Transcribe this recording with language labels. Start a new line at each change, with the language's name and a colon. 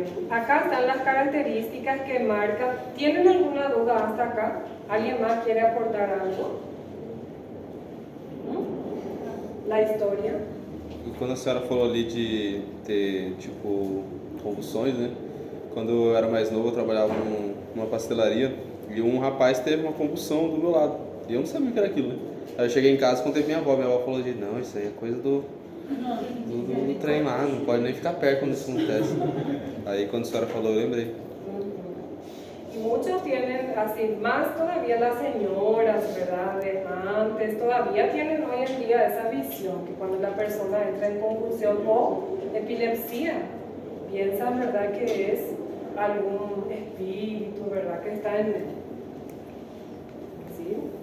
Spanish: Acá están las características que marcan. ¿Tienen alguna duda hasta acá? ¿Alguien más quiere aportar algo? La historia.
Portuguese: E quando a senhora falou ali de ter, tipo, convulsões, né? Quando eu era mais novo, eu trabalhava numa pastelaria e um rapaz teve uma convulsão do meu lado. E eu não sabia o que era aquilo, né? Aí eu cheguei em casa e contei pra minha avó falou de não, isso aí é coisa do trem lá, não pode nem ficar perto quando isso acontece. Aí quando a senhora falou, eu lembrei.
Spanish: Muchos tienen, así, más todavía las señoras, ¿verdad? De antes, todavía tienen hoy en día esa visión que cuando la persona entra en convulsión o epilepsia, piensan, ¿verdad? Que es algún espíritu, ¿verdad? Que está en él. ¿Sí?